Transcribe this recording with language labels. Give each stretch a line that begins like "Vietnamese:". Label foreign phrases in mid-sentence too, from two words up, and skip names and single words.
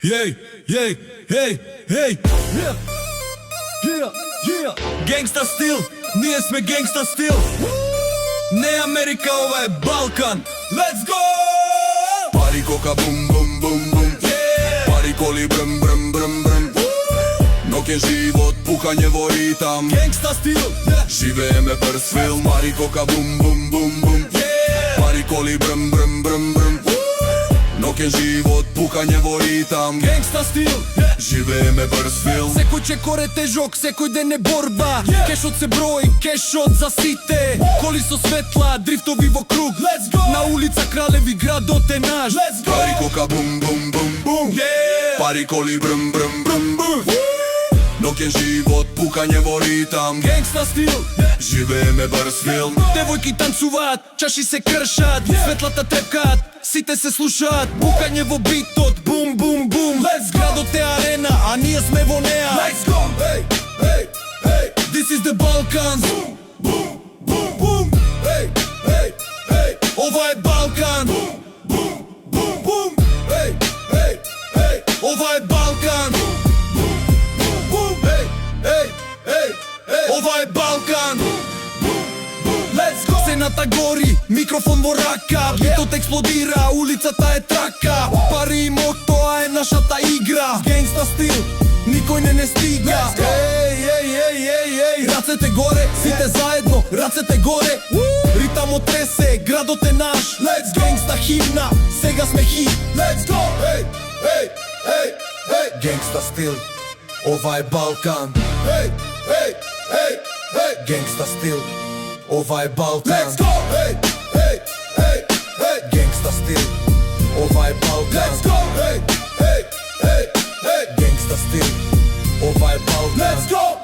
Macedonian: Jej, jej, hej, hej, yeah, yeah, yeah. Gangsta stil, ние сме gangsta стил. Не Америка, ова е Балкан.
English: Let's go!
Macedonian: Пари кока бум бум бум бум, пари коли брм брм брм брм. Ноќен живот, пукање во ритам, Gangsta стил, живееме брз филм. Пари кока бум бум бум бум, пари коли брм брм брм брм. Ноќен живот, пукање во ритам, Gangsta стил, живееме брз филм. секој чекор е тежок, секој ден е борба. Кешот се брои, кешот за сите. Коли со светла, дрифтови во круг. Let's go! На улица Кралеви, градот е наш. Let's go! Пари кока бум бум бум бум, пари коли брм брм брм брм. Ноќен живот, пукање во ритам, Gangsta стил, живееме брз филм. девојки танцуваат, чаши се кршат, светлата трепкаат, сите се слушаат, пукање во битот, бум бум бум. Градот е арена, а ние сме во неа.
English: Let's go! Hey, hey, hey, This is the Balkans. boom, boom, boom. Hey, hey, hey,
Macedonian: Ова е Балкан. boom, boom, boom. Hey, hey, hey, Ова е Балкан. boom. Hey, hey, hey, hey. Ова е Балкан.
English: Let's go!
Macedonian: Сцената гори, микрофон во рака, битот експлодира, улицата е трака. Пари и мок, тоа е нашата игра. Гангста стил, никој не стига. Ей, ей, ей, ей, ей, рацете горе, сите заедно, рацете горе. Ритамот тресе, градот е наш.
English: Let's go!
Macedonian: Гангста химна, сега сме хит.
English: Let's go! Hey, hey, hey, hey.
Macedonian: Гангста стил, ова е Балкан. Hey, hey, hey, hey. Гангста стил, ова е Балкан.
English: Let's go! Hey, hey, hey, hey.
Macedonian: Gangsta стил, ова е Балкан.
English: Let's go! Hey, hey, hey, hey.
Macedonian: Gangsta стил, ова е Балкан.
English: Let's go!